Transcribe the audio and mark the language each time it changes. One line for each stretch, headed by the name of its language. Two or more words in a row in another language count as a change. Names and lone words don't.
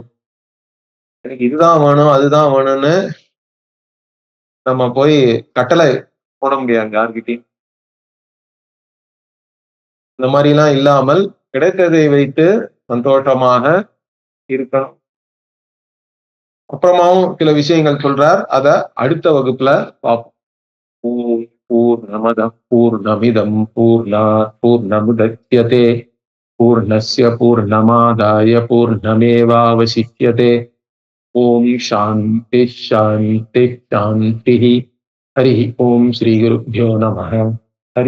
Tamil: எனக்கு இதுதான் வேணும் அதுதான் வேணும்னு நம்ம போய் கட்டளை போட முடியாது யார்கிட்டயும். இந்த மாதிரி எல்லாம் இல்லாமல் கிடைத்ததை வைத்து சந்தோஷமாக இருக்கணும். அப்புறமாவும் சில விஷயங்கள் சொல்றார், அத அடுத்த வகுப்புல பார்ப்போம்.
Sanskrit: ॐ पूर्णमदः पूर्णमिदं पूर्णात् पूर्णमुदच्यते पूर्णस्य पूर्णमादाय पूर्णमेवावशिष्यते. ॐ शान्तिः शान्तिः शान्तिः. हरि ॐ श्री गुरुभ्यो नमः.